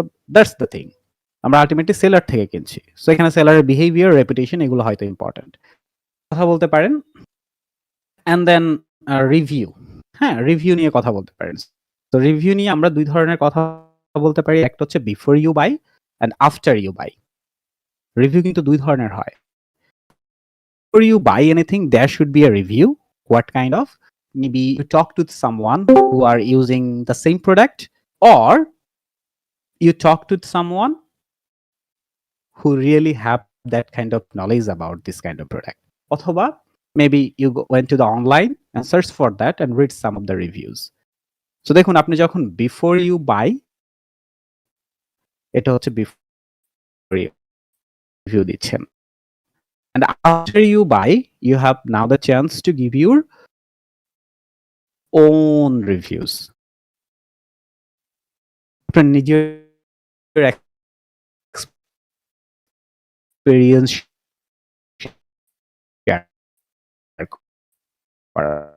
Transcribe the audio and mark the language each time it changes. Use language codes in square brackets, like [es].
[bn] So that's the thing, আমরা ultimately seller থেকে কিনছি। সো এখানে সেলারের বিহেভিয়ার, রেপুটেশন, এগুলো হয়তো ইম্পর্টেন্ট। কথা বলতে পারেন। [en] and then [bn] রিভিউ, হ্যাঁ, রিভিউ নিয়ে কথা বলতে পারেন। তো রিভিউ নিয়ে আমরা দুই ধরনের কথা বলতে পারি। একটা হচ্ছে [en] Before you buy and after you buy. [bn] Review কিন্তু দুই ধরনের হয়। [en] Before you buy anything, there should be a review. What kind of? Maybe you talk to someone who are using the same product, or you talk to someone who really have that kind of knowledge about this kind of product. [bn] Othoba, [en] maybe you went to the online and search for that and read some of the reviews. [bn] So দেখুন, আপনি যখন [en] before you buy, [bn] এটা হচ্ছে before you review দিচ্ছেন। [en] And after you buy, you have now the chance to give your own reviews. [bn] আপনার নিজের experience share করা।